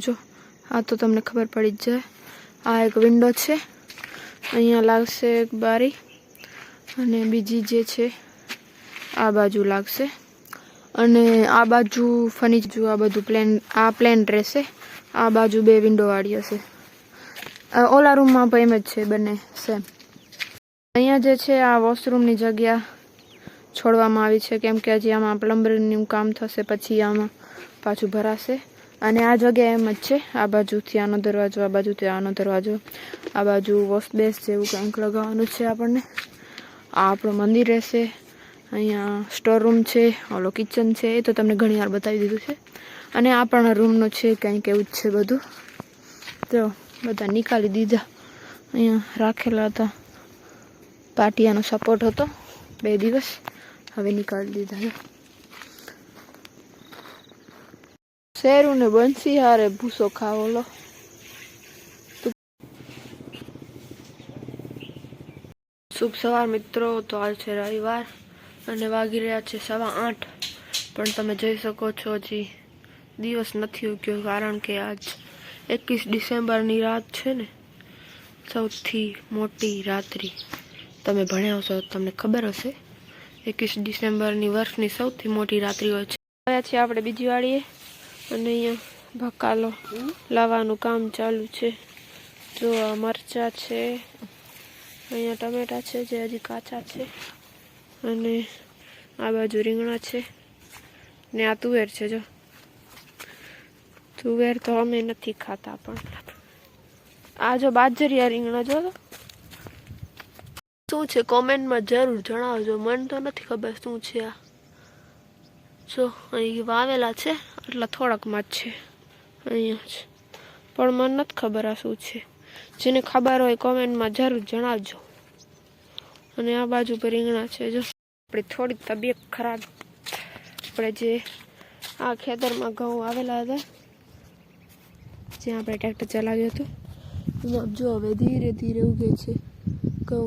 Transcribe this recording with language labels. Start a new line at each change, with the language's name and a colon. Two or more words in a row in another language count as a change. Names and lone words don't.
Gujarati: જો આ તો તમને ખબર પડી જ જાય। આ એક વિંડો છે, અહીંયા લાગશે એક બારી અને બીજી જે છે આ બાજુ લાગશે। અને આ બાજુ ફર્નિચર આ બધું પ્લેન રહેશે। આ બાજુ બે વિંડો વાળી હશે। ઓલા રૂમ માં પણ એમ જ છે, બને સેમ। અહીંયા જે છે આ વૉશરૂમ ની જગ્યા છોડવામાં આવી છે કેમ કે હજી આમાં પ્લમ્બરનું કામ થશે, પછી આમાં પાછું ભરાશે। અને આ જગ્યા એમ જ છે। આ બાજુથી આનો દરવાજો, આ બાજુથી આનો દરવાજો, આ બાજુ
English: wash base
Gujarati: જેવું કંઈક લગાવવાનું છે આપણને। આ આપણું મંદિર રહેશે। અહીંયા
English: store room
Gujarati: છે, ઓલો કિચન છે, એ તો તમને ઘણી વાર બતાવી દીધું છે। અને આ પણ રૂમનું છે, કંઈક એવું જ છે બધું। તો બધા નિકાળી દીધા। અહીંયા રાખેલા હતા, પાટિયાનો સપોર્ટ હતો 2 દિવસ, હવે નિકાળી દીધા। શેરૂ ને બંસી હારે ભૂસો ખાવોલો। શુભ સવાર મિત્રો। તો આજ છે રવિવાર અને વાગી રહ્યા છે 8:15, પણ તમે જોઈ શકો છો હજી દિવસ નથી ઉગ્યો કારણ કે આજ 21 ડિસેમ્બર ની રાત છે ને, સૌથી મોટી રાત્રિ। તમે ભણ્યા હશો તો તમને ખબર હશે 21 ડિસેમ્બર ની વર્ષની સૌથી મોટી રાત્રિ હોય છે। આવ્યા છે આપણે બીજી વાડીએ અને અહીંયા ભકાલો લાવવાનું કામ ચાલુ છે। જો આ મરચા છે, અહીંયા ટમેટા છે જે હજી કાચા છે, અને આ બાજુ રીંગણા છે ને આ તુવેર છે। જો તુવેર તો અમે નથી ખાતા, પણ આ જો બાજરિયા રીંગણા જો શું છે કમેન્ટ માં જરૂર જણાવજો। મન તો નથી ખબર શું છે આ। જો અહીં વાવેલા છે એટલા થોડાકમાં જ છે અહીંયા જ, પણ મને નથી ખબર આ શું છે। જેને ખબર હોય કોમેન્ટમાં જરૂર જણાવજો। અને આ બાજુ પર રીંગણા છે। જો આપણી થોડી તબિયત ખરાબ, આપણે જે આ ખેતરમાં ઘઉં આવેલા હતા જ્યાં આપણે ટ્રેક્ટર ચલાવ્યું હતું એમાં જો હવે ધીરે ધીરે ઉગે છે ઘઉં।